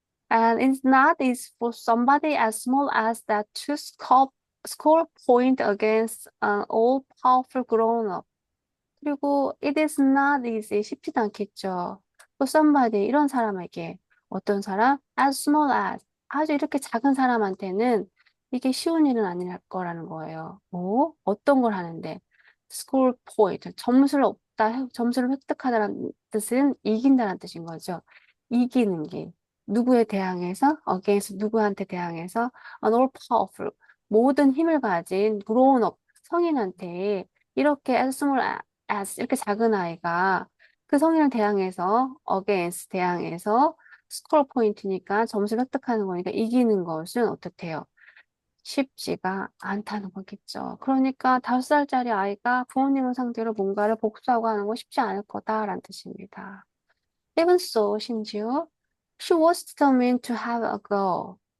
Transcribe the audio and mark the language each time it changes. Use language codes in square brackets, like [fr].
[en] And it's not easy for somebody as small as that to score point against an all-powerful grown-up. [ko] 그리고 [en] it is not easy, [ko] 쉽지도 않겠죠. [en] For somebody, [ko] 이런 사람에게 어떤 사람? [en] as small as, [ko] 아주 이렇게 작은 사람한테는 이게 쉬운 일은 아닐 거라는 거예요. 뭐? 어떤 걸 하는데? [en] score point, [ko] 점수를 획득하다는 뜻은 이긴다는 뜻인 거죠. 이기는 게. 누구에 대항해서? against 누구한테 대항해서? [en] an all powerful, [ko] 모든 힘을 가진 [en] grown up, [ko] 성인한테 이렇게 as small as 이렇게 작은 아이가 그 성인을 대항해서 against 대항해서 스코어 포인트니까 점수를 획득하는 거니까 이기는 것은 어떻대요? 쉽지가 않다는 거겠죠. 그러니까 5살짜리 아이가 부모님을 상대로 뭔가를 복수하고 하는 건 쉽지 않을 거다라는 뜻입니다. [en] Even so, [ko] 심지어 [en] she was determined to have a girl.